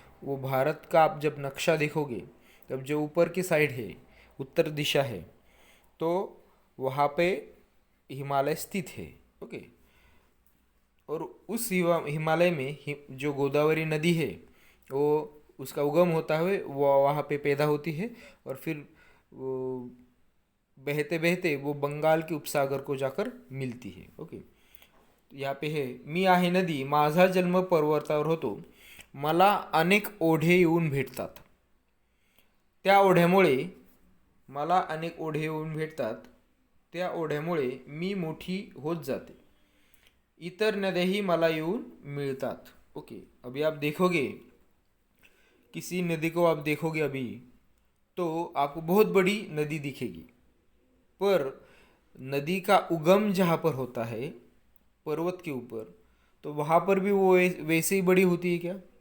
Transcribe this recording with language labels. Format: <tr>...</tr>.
<hi>वो भारत का आप जब नक्शा देखोगे तब जो ऊपर की साइड है, उत्तर दिशा है, तो वहाँ पे हिमालय स्थित है। ओके, और उस हिमालय में जो गोदावरी नदी है वो उसका उगम होता है, वो वहाँ पे पैदा होती है और फिर वो बहते बहते वो बंगाल के उपसागर को जाकर मिलती है। ओके, यहाँ पे है,</hi> <mr>मी आहे नदी, माझा जन्म पर्वतावर होतो, मला अनेक ओढे येऊन भेटतात। त्या ओढ्यामुळे मला अनेक ओढे येऊन भेटतात, त्या ओढ्यामुळे मी मोठी होत जाते, इतर नद्याही मला येऊन मिळतात।</mr> <hi>ओके, अभी आप देखोगे, किसी नदी को आप देखोगे अभी तो आपको बहुत बड़ी नदी दिखेगी, पर नदी का उगम जहाँ पर होता है पर्वत के ऊपर, तो वहाँ पर भी वो वैसे ही बड़ी होती है क्या?</hi>